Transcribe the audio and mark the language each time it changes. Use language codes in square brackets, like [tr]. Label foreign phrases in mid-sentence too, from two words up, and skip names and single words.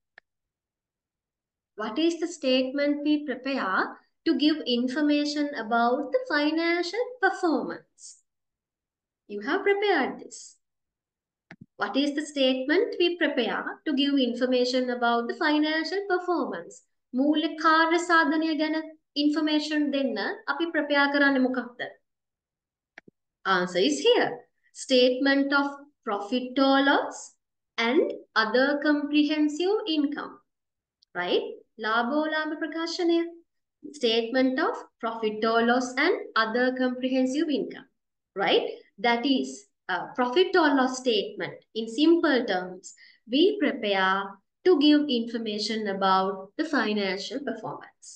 [en] What is the statement we prepare to give information about the financial performance? You have prepared this. What is the statement we prepare to give information about the financial performance? [si] මූලික කාර්ය සාධනය ගැන information දෙන්න අපි prepare කරන්නේ මොකක්ද? [en] Answer is here. Statement of profit or loss and other comprehensive income. Right? [si] ලාභෝලාභ ප්‍රකාශනය. [en] Statement of profit or loss and other comprehensive income. Right? That is a profit or loss statement. In simple terms, we prepare to give information about the financial performance.